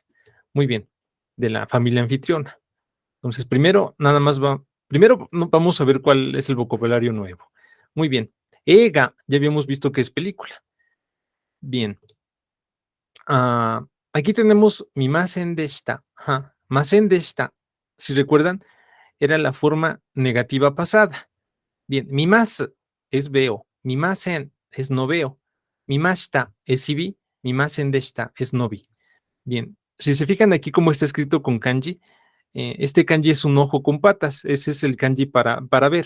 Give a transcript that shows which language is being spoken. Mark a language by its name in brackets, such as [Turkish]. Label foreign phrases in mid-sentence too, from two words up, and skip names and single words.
[Spanish] Muy bien, de la familia anfitriona. Entonces, primero vamos a ver cuál es el vocabulario nuevo. Muy bien. Ega, ya habíamos visto que es película. Bien. Aquí tenemos [Japanese] 見ませんでした. ませんでした, [Spanish] si recuerdan, era la forma negativa pasada. Bien, mi mas es veo, mi masen es no veo, mi mashita es si vi, [Japanese] 見ませんでした [Spanish] es no vi. Bien, si se fijan aquí cómo está escrito con kanji, este kanji es un ojo con patas, ese es el kanji para ver.